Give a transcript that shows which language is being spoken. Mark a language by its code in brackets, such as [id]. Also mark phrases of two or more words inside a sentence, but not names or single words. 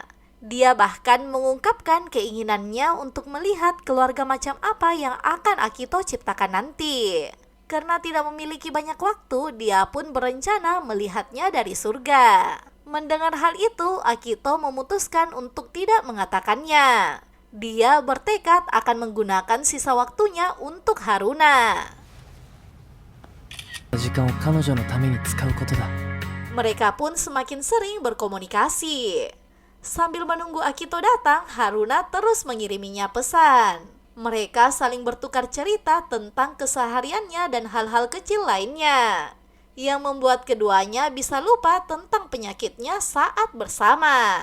[id] Dia bahkan mengungkapkan keinginannya untuk melihat keluarga macam apa yang akan Akito ciptakan nanti. Karena tidak memiliki banyak waktu, dia pun berencana melihatnya dari surga. Mendengar hal itu, Akito memutuskan untuk tidak mengatakannya. Dia bertekad akan menggunakan sisa waktunya untuk Haruna. [ja] 時間を彼女のために使うことだ。 [id] Mereka pun semakin sering berkomunikasi. Sambil menunggu Akito datang, Haruna terus mengiriminya pesan. Mereka saling bertukar cerita tentang kesehariannya dan hal-hal kecil lainnya, yang membuat keduanya bisa lupa tentang penyakitnya saat bersama.